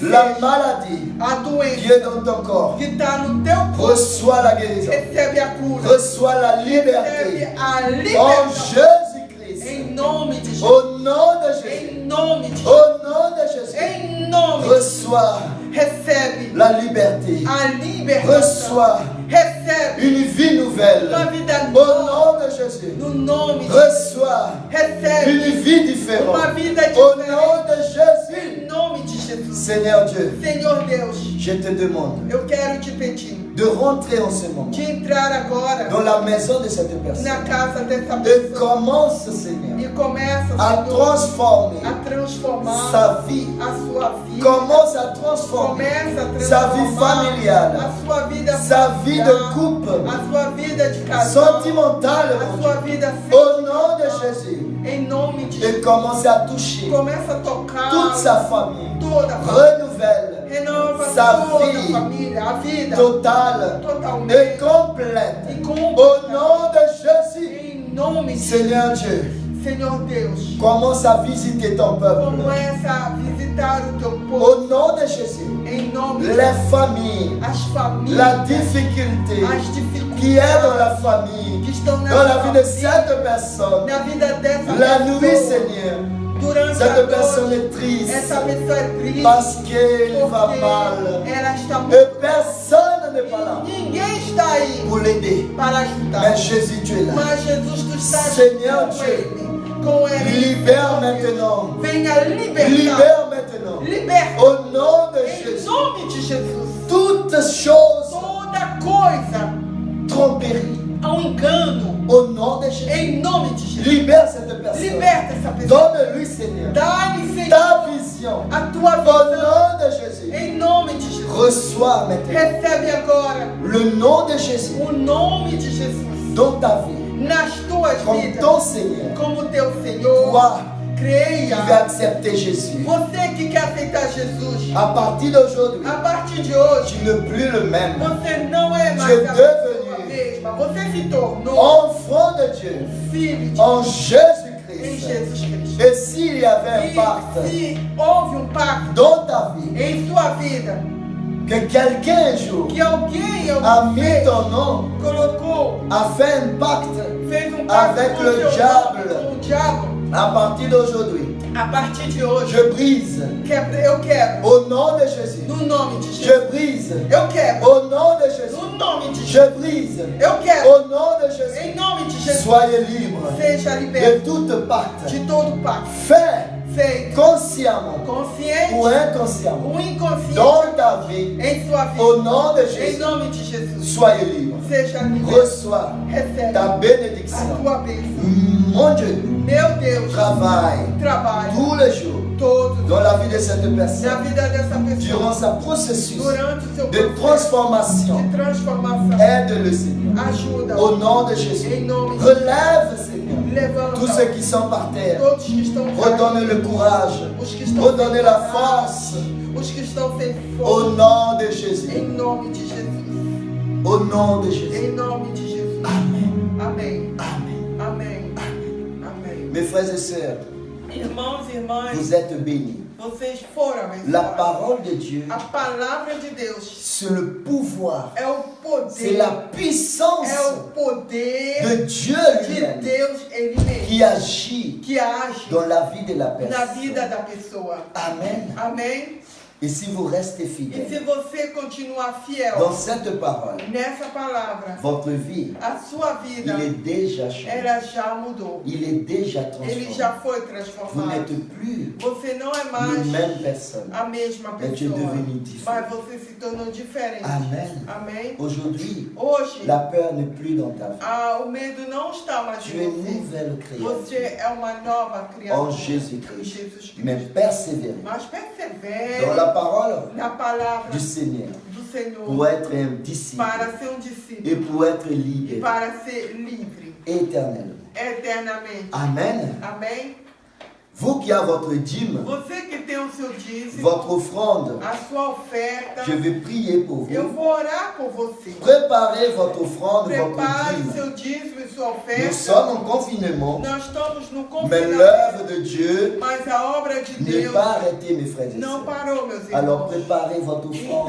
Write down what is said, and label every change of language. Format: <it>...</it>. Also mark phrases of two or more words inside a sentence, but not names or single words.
<fr>la</fr> <pt>seja</pt> <fr>maladie</fr> <pt>a</pt> <fr>qui</fr> <pt>doença</pt> <fr>est dans ton corps,</fr> <pt>que está no teu corpo,</pt> <fr>reçois la guérison.</fr> <pt>recebe a cura.</pt> <fr>Reçois la</fr> <pt>Recebe</pt> <fr>liberté.</fr> <pt>a</pt> <fr>En</fr> <pt>libertação.</pt> <fr>Jésus-Christ.</fr> <pt>Em nome de Jesus.</pt> <fr>Au nom de Jésus.</fr> <pt>Em nome de Jesus.</pt> <fr>Au nom de Jésus.</fr> <pt>Em nome de Jesus.</pt> <fr>Reçois</fr> <pt>Recebe</pt> <fr>la liberté.</fr> <pt>a libertação.</pt> <fr>Reçois</fr> <pt>Recebe</pt> <fr>une vie nouvelle.</fr> <pt>uma vida</pt> <fr>Au</fr> <pt>nova.</pt> <fr>nom de Jésus.</fr> <pt>No nome de Jesus.</pt> <fr>Reçois</fr> <pt>Recebe</pt> <fr>une vie différente.</fr> <pt>uma vida</pt> <fr>Au</fr> <pt>diferente.</pt> <fr>nom de Jésus.</fr> <pt>Em nome de Jesus.</pt> <fr>Seigneur Dieu,</fr> <pt>Senhor Deus,</pt> <fr>je te demande</fr> <pt>eu quero te pedir</pt> <fr>de rentrer en ce moment</fr> <pt>de entrar agora</pt> <fr>dans la maison de cette</fr> <pt>na</pt> <fr>personne.</fr> <pt>casa dessa</pt> <fr>Et</fr> <pt>pessoa</pt> <fr>commence, Seigneur,</fr> <pt>e começa,</pt> <fr>à</fr> <pt>Senhor,</pt> <fr>transformer</fr> <pt>a transformar</pt> <fr>sa vie.</fr> <pt>a sua vida.</pt> <fr>Commence à transformer</fr> <pt>Começa a</pt> <fr>sa vie</fr> <pt>transformar</pt> <fr>familiale,</fr> <pt>a sua vida</pt> <fr>sa vie de</fr> <pt>familiar,</pt> <fr>couple,</fr> <pt>a sua vida de casal,</pt> <fr>sentimentale,</fr> <pt>a</pt> <fr>mon</fr> <pt>sua</pt> <fr>Dieu.</fr> <pt>vida</pt> <fr>Au nom de Jésus.</fr> <pt>em nome de</pt> <fr>Et</fr> <pt>Jesus.</pt> <fr>commence à toucher</fr> <pt>Começa a tocar</pt> <fr>toute sa famille.</fr> <pt>toda a família.</pt> <fr>Renouvelle,</fr> <pt>Renova</pt> <fr>sa</fr> <pt>toda</pt> <fr>vie</fr> <pt>a família, a vida</pt> <fr>totale</fr> <pt>totalmente</pt> <fr>et complète.</fr> <pt>e</pt> <fr>Au</fr> <pt>completa.</pt> <fr>nom de Jésus.</fr> <pt>Em nome de</pt> <fr>Seigneur Dieu,</fr> <pt>Senhor Deus,</pt> <fr>commence à visiter ton peuple.</fr> <pt>começa a visitar o teu povo.</pt> <fr>Au nom de Jésus.</fr> <pt>Em nome de</pt> <fr>Les familles,</fr> <pt>as famílias,</pt> <fr>la difficulté</fr> <pt>as dificuldades</pt> <fr>qui est dans la famille,</fr> <pt>que estão</pt> <fr>dans la vie de</fr> <pt>família,</pt> <fr>cette personne.</fr> <pt>na vida dessa</pt> <fr>La nuit,</fr> <pt>pessoa.</pt> <fr>Seigneur,</fr> <pt>Durante a</pt> <fr>cette personne</fr> <pt>noite,</pt> <fr>est triste</fr> <pt>essa pessoa é triste</pt> <fr>parce qu'elle va</fr> <pt>porque</pt> <fr>mal.</fr> <pt>ela está</pt> <fr>Et personne n'est pas là</fr> <pt>Ninguém está aí</pt> <fr>pour l'aider.</fr> <pt>para ajudar.</pt> <fr>Mais Jésus, tu es là.</fr> <pt>Mas Jesus tu está</pt> <fr>Seigneur</fr> <pt>com</pt> <fr>Dieu,</fr> <pt>ele. Com ele.</pt> <fr>Libère maintenant.</fr> <pt>Venha libertar.</pt> <fr>Libère maintenant.</fr> <pt>Liberta.</pt> <fr>Au nom de</fr> <pt>Em</pt> <fr>Jésus.</fr> <pt>nome de Jesus.</pt> <fr>Toutes choses</fr> <pt>Toda coisa</pt> <fr>tromperies.</fr> <pt>ao engano.</pt> <fr>Au nom de Jésus.</fr> <pt>Em nome de Jesus.</pt> <fr>Libère cette personne.</fr> <pt>Liberta essa pessoa.</pt> <fr>Donne-lui, Seigneur,</fr> <pt>Dá-lhe, Senhor,</pt> <fr>ta vision.</fr> <pt>a tua</pt> <fr>Au</fr> <pt>visão.</pt> <fr>nom de Jésus.</fr> <pt>Em nome de Jesus.</pt> <fr>Reçois maintenant</fr> <pt>Recebe agora</pt> <fr>le nom de Jésus</fr> <pt>o nome de Jesus</pt> <fr>dans ta vie.</fr> <pt>nas tuas</pt> <fr>Comme</fr> <pt>vidas.</pt> <fr>ton Seigneur.</fr> <pt>Como teu Senhor.</pt> <fr>Toi qui</fr> <pt>Creia.</pt> <fr>veux accepter Jésus.</fr> <pt>Você que quer aceitar Jesus.</pt> <fr>À partir d'aujourd'hui,</fr> <pt>A partir de hoje,</pt> <fr>tu n'es plus le même.</fr> <pt>você não é</pt> <fr>Tu</fr> <pt>mais</pt> <fr>es</fr> <pt>a</pt> <fr>devenu</fr> <pt>pessoa mesma. Você se tornou</pt> <fr>enfant de Dieu</fr> <pt>filho de</pt> <fr>en</fr> <pt>em</pt> <fr>Jésus-Christ.</fr> <pt>Jesus Cristo.</pt> <fr>Et s'il y avait un</fr> <pt>E</pt> <fr>pacte</fr> <pt>se houve pacto</pt> <fr>dans ta vie,</fr> <pt>em sua vida,</pt> <fr>que quelqu'un un jour</fr> <pt>que alguém</pt> <fr>a mis ton nom,</fr> <pt>colocou,</pt> <fr>a fait un pacte</fr> <pt>fez pacto</pt> <fr>avec</fr> <pt>com</pt> <fr>le</fr> <pt>seu</pt> <fr>diable.</fr> <pt>nome, com o diabo,</pt> <fr>à partir d'aujourd'hui,</fr> <pt>a partir de hoje,</pt> <fr>je brise</fr> <pt>eu quebro.</pt> <fr>au nom de Jésus.</fr> <pt>No nome de Jesus.</pt> <fr>Je brise</fr> <pt>Eu quebro.</pt> <fr>au nom de Jésus.</fr> <pt>No nome de Jesus.</pt> <fr>Je brise</fr> <pt>Eu quebro.</pt> <fr>au nom de Jésus.</fr> <pt>Em nome de Jesus.</pt> <fr>Soyez libres</fr> <pt>Seja</pt> <fr>de</fr> <pt>liberto</pt> <fr>toute pacte</fr> <pt>de todo pacto</pt> <fr>fait</fr> <pt>feito</pt> <fr>consciemment</fr> <pt>consciente</pt> <fr>ou inconsciemment</fr> <pt>ou inconsciente</pt> <fr>dans ta vie.</fr> <pt>em sua vida.</pt> <fr>Au nom de</fr> <pt>Em</pt> <fr>Jésus,</fr> <pt>nome de Jesus.</pt> <fr>soyez libres.</fr> <pt>Seja liberto.</pt> <fr>Reçois</fr> <pt>Recebe</pt> <fr>ta</fr> <pt>a</pt> <fr>bénédiction.</fr> <pt>tua bênção.</pt> <fr>Mon Dieu,</fr> <pt>Meu Deus,</pt> <fr>travaille</fr> <pt>trabalha</pt> <fr>tous les jours</fr> <pt>todos</pt> <fr>dans la vie de cette</fr> <pt>na</pt> <fr>personne</fr> <pt>vida dessa</pt> <fr>durant</fr> <pt>pessoa.</pt> <fr>sa processus</fr> <pt>Durante o seu</pt> <fr>de</fr> <pt>processo</pt> <fr>transformation.</fr> <pt>de transformação.</pt> <fr>Aide-le, Seigneur.</fr> <pt>Ajuda.</pt> <fr>Au nom de Jésus.</fr> <pt>Em nome de</pt> <fr>Relève, Seigneur,</fr> <pt>Levanta</pt> <fr>tous ceux qui sont par terre.</fr> <pt>todos que estão</pt> <fr>Redonne le courage.</fr> <pt>os que estão</pt> <fr>Redonne</fr> <pt>sem</pt> <fr>la</fr> <pt>coragem,</pt> <fr>force.</fr> <pt>os que estão sem</pt> <fr>Au</fr> <pt>força.</pt> <fr>nom de Jésus.</fr> <pt>Em nome de Jesus.</pt> <fr>Au nom de Jésus.</fr> <pt>Em nome de Jesus.</pt> <fr>Amen.</fr> <pt>Amém.</pt> <fr>Amen.</fr> <pt>Amém. Amém.</pt> <fr>Mes frères et sœurs,</fr> <pt>Irmãos e irmãs,</pt> <fr>vous êtes bénis.</fr> <pt>vocês foram</pt> <fr>La</fr> <pt>abençoados.</pt> <fr>parole de Dieu,</fr> <pt>A palavra de Deus</pt> <fr>c'est le pouvoir.</fr> <pt>é o</pt> <fr>C'est</fr> <pt>poder.</pt> <fr>la puissance</fr> <pt>É o poder</pt> <fr>de Dieu</fr> <pt>de</pt> <fr>lui-même</fr> <pt>Deus ele mesmo.</pt> <fr>qui agit</fr> <pt>Que age</pt> <fr>dans la vie de la</fr> <pt>na</pt> <fr>personne.</fr> <pt>vida da pessoa.</pt> <fr>Amen.</fr> <pt>Amém?</pt> <fr>Et si vous restez</fr> <pt>E se</pt> <fr>fidèle</fr> <pt>você continuar fiel</pt> <fr>dans cette parole,</fr> <pt>nessa palavra,</pt> <fr>votre vie,</fr> <pt>a sua vida</pt> <fr>il est déjà changé.</fr> <pt>ela já mudou.</pt> <fr>Il est déjà</fr> <pt>Ele</pt> <fr>transformé.</fr> <pt>já foi</pt> <fr>Vous</fr> <pt>transformado.</pt> <fr>n'êtes plus</fr> <pt>Você não é</pt> <fr>la</fr> <pt>mais</pt> <fr>même personne.</fr> <pt>a mesma</pt> <fr>Mais tu es</fr> <pt>pessoa,</pt> <fr>devenu différent.</fr> <pt>mas você se tornou diferente.</pt> <fr>Amen.</fr> <pt>Amém?</pt> <fr>Aujourd'hui,</fr> <pt>Hoje,</pt> <fr>la peur n'est plus dans ta vie.</fr> <pt>o medo não está mais</pt> <fr>Tu</fr> <pt>em</pt> <fr>es</fr> <pt>você.</pt> <fr>nouvelle créature</fr> <pt>Você é uma nova</pt> <fr>en</fr> <pt>criatura em</pt> <fr>Jésus-Christ.</fr> <pt>Jesus Cristo.</pt> <fr>Mais persévérez</fr> <pt>Mas persevere</pt> <fr>dans la parole</fr> <pt>na palavra</pt> <fr>du Seigneur.</fr> <pt>do Senhor</pt> <fr>pour être un disciple</fr> <pt>para ser</pt> <fr>et</fr> <pt>discípulo</pt> <fr>pour être</fr> <pt>e</pt> <fr>libéré</fr> <pt>para ser livre</pt> <fr>éternellement.</fr> <pt>eternamente.</pt> <fr>Amen.</fr> <pt>Amém?</pt> <fr>Vous qui avez votre dîme,</fr> <pt>Você que tem o seu dízimo,</pt> <fr>votre offrande,</fr> <pt>a sua oferta,</pt> <fr>je vais prier pour</fr> <pt>eu</pt> <fr>vous.</fr> <pt>vou orar por você.</pt> <fr>Préparez votre offrande, votre</fr> <pt>Prepare</pt> <fr>dîme.</fr> <pt>seu dízimo e sua</pt> <fr>Nous</fr> <pt>oferta.</pt> <fr>sommes en confinement,</fr> <pt>Nós estamos no</pt> <fr>mais</fr> <pt>confinamento,</pt> <fr>l'œuvre de Dieu</fr> <pt>mas a obra de</pt> <fr>n'est</fr> <pt>Deus</pt> <fr>pas arrêtée, mes frères et</fr> <pt>não</pt> <fr>sœurs.</fr> <pt>parou, meus</pt> <fr>Alors</fr> <pt>irmãos.</pt> <fr>préparez votre offrande,</fr>